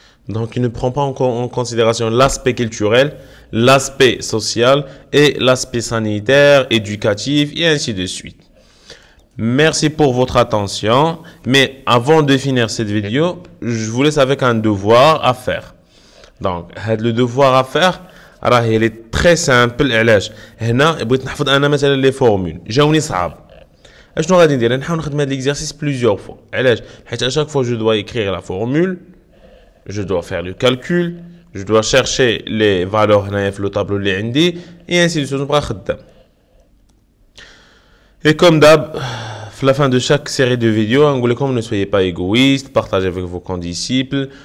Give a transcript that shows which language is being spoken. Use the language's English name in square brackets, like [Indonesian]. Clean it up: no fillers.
[French] Donc, il ne prend pas en considération l'aspect culturel, l'aspect social et l'aspect sanitaire, éducatif et ainsi de suite. Merci pour votre attention, mais avant de finir cette vidéo, je vous laisse avec un devoir à faire. Donc, le devoir à faire, il est très simple. [Arabic] هنا بغيت نحفظ انا مثلا les formules جاوني صعاب. اشنو غادي ندير؟ نحاول نخدم هذا l'exercice [French] plusieurs fois. [Arabic] علاش؟ حيت [French] à chaque fois je dois écrire la formule, je dois faire le calcul, je dois chercher les valeurs هنايا في le tableau [Arabic] اللي عندي [French] et ainsi de suite. [Arabic] نبقى خدام. [French] Et comme d'hab, à la fin de chaque série de vidéos, ne soyez pas égoïste, partagez avec vos condisciples.